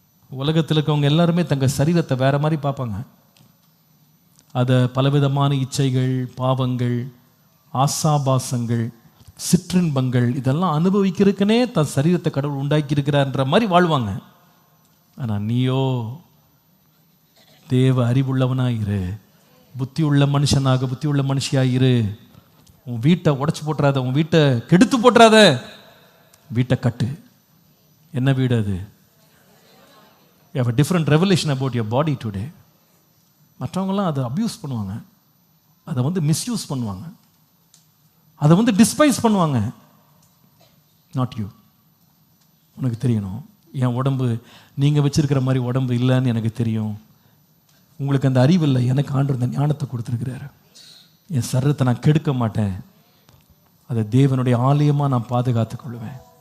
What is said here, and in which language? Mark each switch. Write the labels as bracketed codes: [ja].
[ta] உலகத்தில் இருக்கவங்க எல்லாருமே தங்கள் சரீரத்தை வேறு மாதிரி பார்ப்பாங்க. அதை பலவிதமான இச்சைகள், பாவங்கள், ஆசாபாசங்கள், சிற்றின்பங்கள் இதெல்லாம் அனுபவிக்கிறதுக்குனே தன் சரீரத்தை கடவுள் உண்டாக்கி இருக்கிறார்ன்ற மாதிரி வாழ்வாங்க. ஆனால் நீயோ தேவ அறிவுள்ளவனாயிரு, புத்தி உள்ள மனுஷனாக, புத்தி உள்ள மனுஷியாயிரு. உன் வீட்டை உடைச்சு போட்டுறாத, உன் வீட்டை கெடுத்து போட்டுறாத, வீட்டை கட்டு. என்ன வீடு அது? [en] You have a different revelation about your body today. [ta] மற்றவங்களாம் அதை அப்யூஸ் பண்ணுவாங்க, அதை வந்து மிஸ்யூஸ் பண்ணுவாங்க, அதை வந்து டிஸ்பைஸ் பண்ணுவாங்க. [en] Not you. [ta] உனக்கு தெரியணும், என் உடம்பு நீங்கள் வச்சிருக்கிற மாதிரி உடம்பு இல்லைன்னு எனக்கு தெரியும். உங்களுக்கு அந்த அறிவு இல்லை, எனக்கு ஆண்டவர் இந்த ஞானத்தை கொடுத்துருக்கிறாரு. என் சரீரத்தை நான் கெடுக்க மாட்டேன், அதை தேவனுடைய ஆலயமாக நான் பாதுகாத்துக் கொள்வேன்.